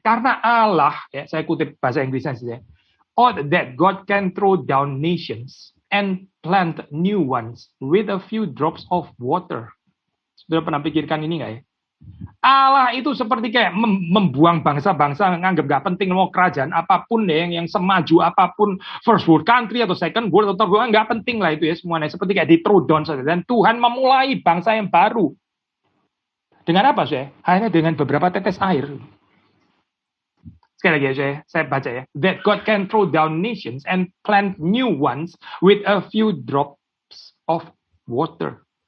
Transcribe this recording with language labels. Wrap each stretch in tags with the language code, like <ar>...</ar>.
<id>Karena Allah, ya, saya kutip bahasa Inggrisnya saja.</id> <en>Oh, that God can throw down nations and plant new ones with a few drops of water.</en> <id>Sudah pernah pikirkan ini nggak ya? Allah itu seperti kayak membuang bangsa-bangsa nganggap nggak penting mau kerajaan apapun ya, yang semaju apapun,</id> <en>first world country</en> <id>atau</id> <en>second world</en> <id>atau</id> <en>third world,</en> <id>nggak penting lah itu ya semuanya, seperti kayak di</id> <en>throw down</en> <id>saja. Dan Tuhan memulai bangsa yang baru. Dengan apa sih? Hanya dengan beberapa tetes air. Sekali lagi ya, saya baca ya.</id> <en>That God can throw down nations and plant new ones with a few drops of water.</en>